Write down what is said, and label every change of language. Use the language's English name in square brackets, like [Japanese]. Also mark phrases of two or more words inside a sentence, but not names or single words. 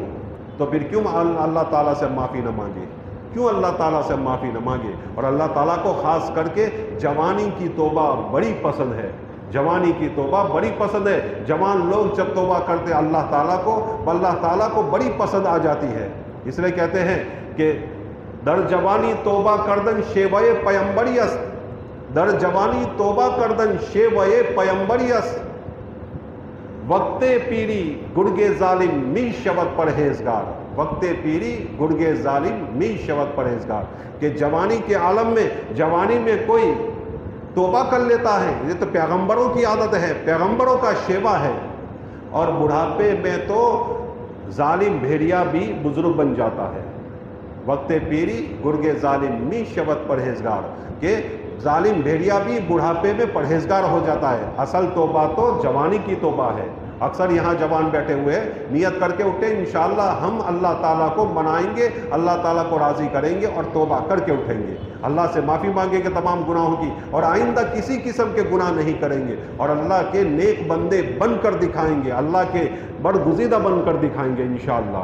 [Urdu] تو پھر کیوں اللہ تعالیٰ سے معافی نہ مانگے؟ اور اللہ تعالیٰ کو خاص کر کے جوانی کی توبہ بڑی پسند ہے، جوان لوگ جب توبہ کرتے اللہ تعالیٰ کو بڑی پسند آ جاتی ہے۔ اس لیے کہتے ہیں کہ [Persian] در جوانی توبہ کردن شیوئے پیمبری است، در جوانی توبہ کردن شیوئے پیمبری است، وقت پیری گرگے ظالم می شود پرہیزگار، وقت پیری گرگے ظالم می شود پرہیزگار، [Urdu] کہ جوانی کے عالم میں، جوانی میں کوئی توبہ کر لیتا ہے، یہ تو پیغمبروں کی عادت ہے، پیغمبروں کا شیوا ہے، اور بڑھاپے میں تو ظالم بھیڑیا بھی بزرگ بن جاتا ہے۔ [Persian] وقت پیری گرگے ظالم می شود پرہیزگار، [Urdu] کہ ظالم بھیڑیا بھی بڑھاپے میں پرہیزگار ہو جاتا ہے۔ اصل توبہ تو جوانی کی توبہ ہے۔ اکثر یہاں جوان بیٹھے ہوئے نیت کر کے اٹھے، انشاءاللہ ہم اللہ تعالیٰ کو منائیں گے، اللہ تعالیٰ کو راضی کریں گے اور توبہ کر کے اٹھیں گے، اللہ سے معافی مانگیں گے تمام گناہوں کی، اور آئندہ کسی قسم کے گناہ نہیں کریں گے، اور اللہ کے نیک بندے بن کر دکھائیں گے، اللہ کے برگزیدہ بن کر دکھائیں گے انشاءاللہ۔